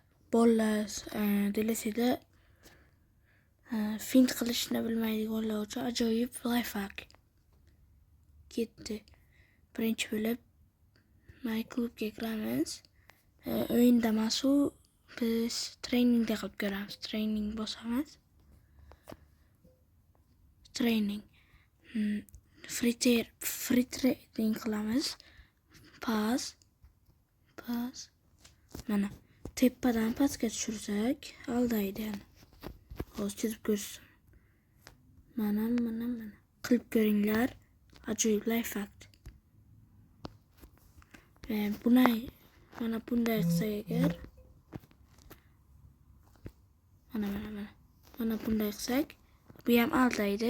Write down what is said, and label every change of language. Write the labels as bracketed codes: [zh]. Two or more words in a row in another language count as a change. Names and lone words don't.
[uz] bolalar delasida fint qilishni bilmaydiganlar uchun ajoyib lifehack ketdi. Birinchi bo'lib My klubga kiramiz. O'yinda emas u, biz treningda qilib ko'ramiz. Trening bosamiz. Training. [en] Free trading qilamiz. [uz] Pas. Mana tepadan pastga tushirsak, aldaydi yani. Hozir chizib ko'rsin. Mana. Qilib ko'ringlar. Ajoyib lifehack. Mana bunday qilsak agar, mana bunday qilsak, bu ham aldaydi.